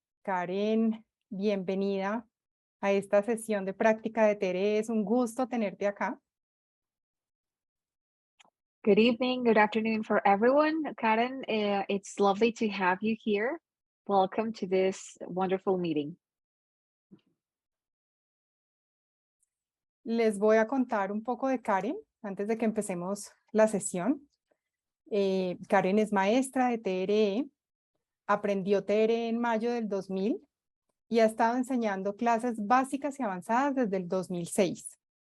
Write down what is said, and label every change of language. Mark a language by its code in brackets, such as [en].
[es] Karen, bienvenida a esta sesión de práctica de TRE. Es un gusto tenerte acá. [en] Good evening, good afternoon for everyone. Karen, it's lovely to have you here. Welcome to this wonderful meeting. [es] Les voy a contar un poco de Karen antes de que empecemos la sesión. Karen es maestra de TRE, aprendió TRE en mayo del 2000 y ha estado enseñando clases básicas y avanzadas desde el 2006.